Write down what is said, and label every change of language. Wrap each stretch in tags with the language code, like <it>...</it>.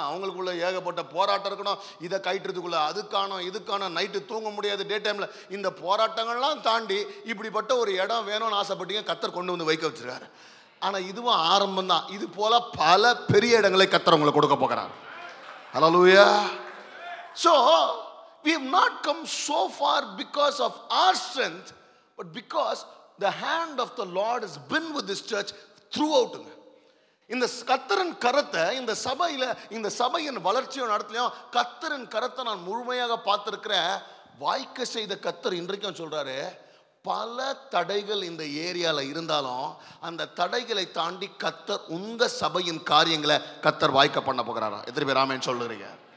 <ta>அவங்களுக்குள்ள ஏகப்பட்ட போராட்டம் இருக்கணும். இதை கைட்டுறதுக்குள்ளே அதுக்கான இதுக்கான நைட்டு தூங்க முடியாது, டே டைமில். இந்த போராட்டங்கள்லாம் தாண்டி இப்படிப்பட்ட ஒரு இடம் வேணும்னு ஆசைப்பட்டீங்க, கர்த்தர் கொண்டு வந்து வைக்க வச்சிருக்காரு. ஆனால் இதுவும் ஆரம்பம் தான். இது போல பல பெரிய இடங்களை கர்த்தர் உங்களுக்கு கொடுக்க போகிறார். ஹல்லேலூயா.</ta> <en>So we have not come so far because of our strength, but because the hand of the Lord has been with this church throughout.</en> <ta>இந்த கர்த்தரின் கரத்தை இந்த சபையில், இந்த சபையின் வளர்ச்சியும் நடத்தலையும் கர்த்தரின் கரத்தை நான் முழுமையாக பார்த்திருக்கிற வாய்க்க செய்த கர்த்தர் இன்றைக்கும் சொல்றாரு, பல தடைகள் இந்த ஏரியாவில் இருந்தாலும் அந்த தடைகளை தாண்டி கர்த்தர் உங்க சபையின் காரியங்களை கர்த்தர் வாய்க்க பண்ண போகிறாரா? எத்தனை பேர் ஆமென் சொல்லுறீங்க?</ta>